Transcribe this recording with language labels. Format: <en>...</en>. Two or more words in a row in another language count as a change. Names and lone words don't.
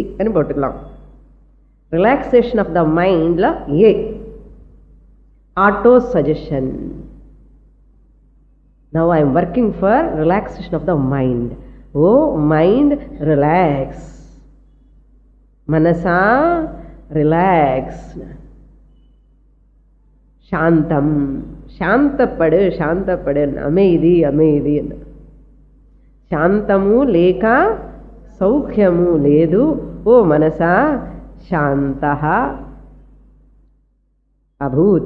<en>Relaxation of the mind, A, auto-suggestion. Now I am working for relaxation of the mind. Oh, mind, relax. Manasa, relax.</en> <te>శాంతం, శాంతపడు, శాంతపడు,</te> <ta>அமைதி, அமைதி.</ta> <te>శాంతము లేక సౌఖ్యము లేదు.</te> <sa>Oh, मानस, शान्तः अभूत्.</sa>